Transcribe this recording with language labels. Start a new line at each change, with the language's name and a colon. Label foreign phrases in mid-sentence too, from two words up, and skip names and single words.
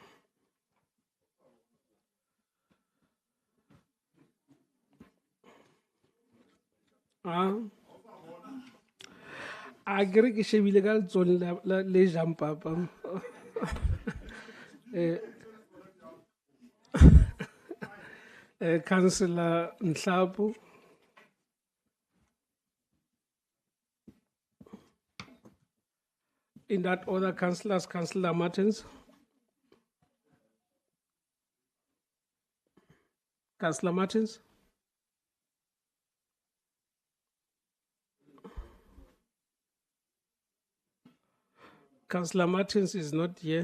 Southern Sotho: A kere ke shebile ka letsohong le jang papa.
English: Councillor Nhlapo. In that order, councillors, Councillor Martins. Councillor Martins. Councillor Martins is not here.